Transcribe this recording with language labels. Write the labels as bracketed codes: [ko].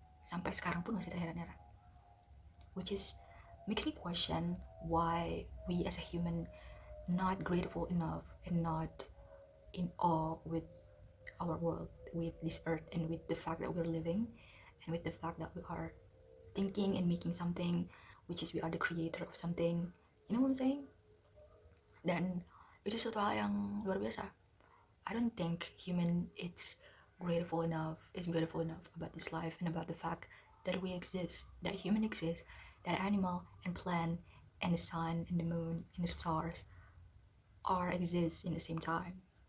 [id] sampai sekarang pun masih terheran-heran, [en] which is makes me question why we as a human not grateful enough and not in awe with our world, with this earth, and with the fact that we're living, and with the fact that we are thinking and making something, which is we are the creator of something. You know what I'm saying? [id] Dan itu suatu hal yang luar biasa. [en] I don't think human is grateful enough about this life and about the fact that we exist, that human exists, that animal and plant and the sun and the moon and the stars are exist in the same time.